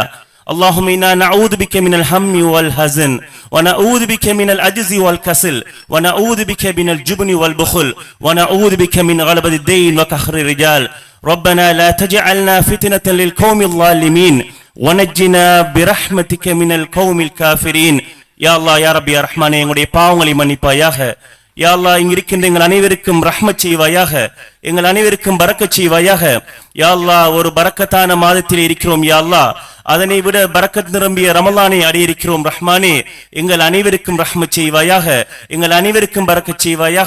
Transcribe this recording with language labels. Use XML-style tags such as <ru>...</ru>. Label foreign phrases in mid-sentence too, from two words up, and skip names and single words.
<ar>اللهم إنا نعوذ بك من الهم والحزن ونعوذ بك من العجز والكسل ونعوذ بك من الجبن والبخل ونعوذ بك من غلبة الدين وقهر الرجال. ربنا لا تجعلنا فتنة للقوم الظالمين ونجنا برحمتك من القوم الكافرين. يا الله يا رب يا رحمن</ar> <ta>எங்களுடைய பாவங்களை மன்னிப்பாயாக.</ta> <ar>يا الله</ar> <ta>இங்கு இருக்கின்ற எங்கள் அனைவருக்கும் ரஹ்மத் செய்வாயாக, எங்கள் அனைவருக்கும் பரக்கத் செய்வாயாக.</ta> <ar>يا الله</ar> <ta>ஒரு பரக்கத்தான மாதத்தில் இருக்கிறோம்</ta> <ar>يا الله,</ar> <ta>அதனை விட பரக்கத் நிரம்பிய ரமலானை அடையிருக்கிறோம் ரஹ்மானே. எங்கள் அனைவருக்கும் ரஹ்மத் செய்வாயாக, எங்கள் அனைவருக்கும் பரக்கத் செய்வாயாக.</ta>